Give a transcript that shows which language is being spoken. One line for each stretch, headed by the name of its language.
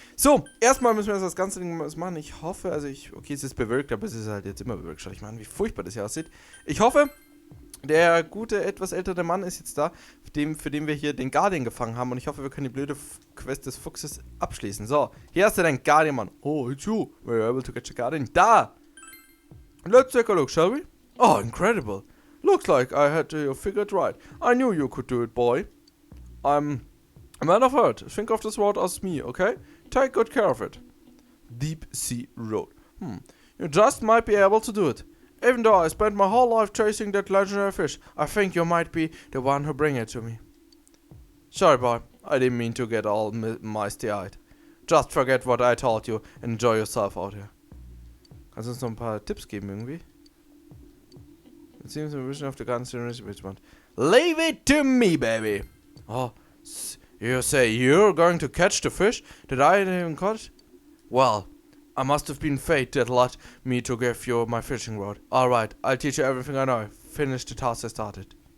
German: So, erstmal müssen wir das ganze Ding machen. Ich hoffe, okay, es ist bewölkt, aber es ist halt jetzt immer bewölkt. Schau dich mal an, wie furchtbar das hier aussieht. Ich hoffe, Der gute, etwas ältere Mann ist jetzt da, für den wir hier den Guardian gefangen haben. Und ich hoffe, wir können die blöde Quest des Fuchses abschließen. So, hier hast du deinen Guardian, Mann.
English: Oh, it's you. Were you able to catch a Guardian? Da! Let's take a look, shall we? Oh, incredible. Looks like I had you figured right. I knew you could do it, boy. I'm a man of earth. Think of this road as me, okay? Take good care of it. Deep Sea Road. You just might be able to do it. Even though I spent my whole life chasing that legendary fish, I think you might be the one who bring it to me. Sorry, boy. I didn't mean to get all misty-eyed. Just forget what I told you and enjoy yourself out here.
German: Kannst du uns noch ein paar Tipps geben irgendwie?
English: It seems the vision of the garden which one. Leave it to me, baby! Oh, you say you're going to catch the fish that I didn't catch? Well, I must have been fate that led me to give you my fishing rod. Alright, I'll teach you everything I know. Finish the task I started.